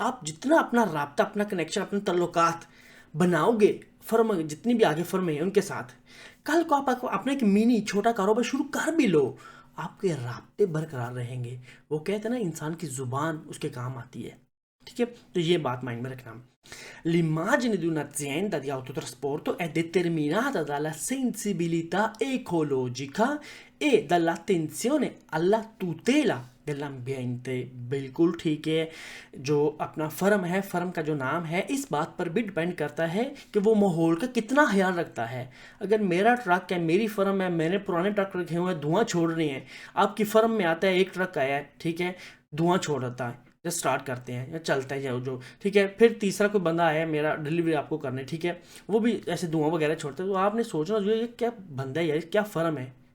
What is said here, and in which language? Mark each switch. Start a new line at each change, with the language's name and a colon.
Hindi: आप जितना अपना राब्ता, अपना कनेक्शन, अपने तल्लुकात बनाओगे फर्म, जितनी भी आगे फर्म है उनके साथ, कल को आप अपना एक मिनी छोटा कारोबार शुरू कर भी लो, आपके राब्ते बरकरार रहेंगे. वो कहते हैं ना, इंसान की जुबान उसके काम आती है. ठीक है, तो ये बात माइंड में रखना.
Italian: L'immagine di un'azienda di autotrasporto è determinata dalla sensibilità ecologica e dall'attenzione alla tutela dell'ambiente.
Hindi: बिल्कुल ठीक है. जो अपना फर्म है, फर्म का जो नाम है, इस बात पर भी डिपेंड करता है कि वो माहौल का कितना ख्याल रखता है. अगर मेरा ट्रक है, मेरी फर्म है, मैंने पुराने ट्रक रखे हुए हैं, धुआं छोड़ रहे हैं, आपकी फर्म में आता है, एक ट्रक आया है, ठीक है, धुआं छोड़ रहा है, या स्टार्ट करते हैं या चलता है जाओ जो, ठीक है, फिर तीसरा कोई बंदा आया मेरा डिलीवरी आपको करने, ठीक है, वो भी ऐसे धुआं वगैरह छोड़ता है, तो आपने सोचना जो ये क्या बंदा है यार, क्या फर्म है.